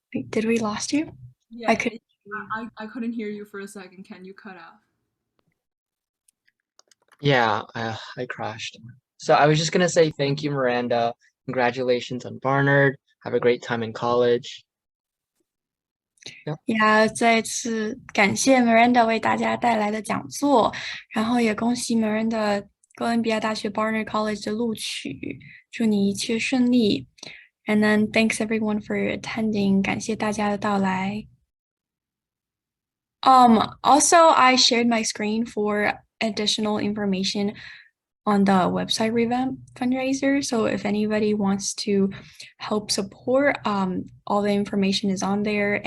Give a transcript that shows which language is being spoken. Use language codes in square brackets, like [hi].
[en] Did we lost you? Yeah, I could. I couldn't hear you for a second. Ken, you cut out. Yeah, I crashed. So I was just gonna say thank you, Miranda. Congratulations on Barnard. Have a great time in college. [zh] Yeah，再次感谢 Miranda 为大家带来的讲座，然后也恭喜 Miranda 哥伦比亚大学 Barnard College 的录取，祝你一切顺利。 [en] And then thanks everyone for attending， [zh] 感谢大家的到来。 [en] Also, I shared my screen for additional information on the website revamp fundraiser. So if anybody wants to help support, all the information is on there.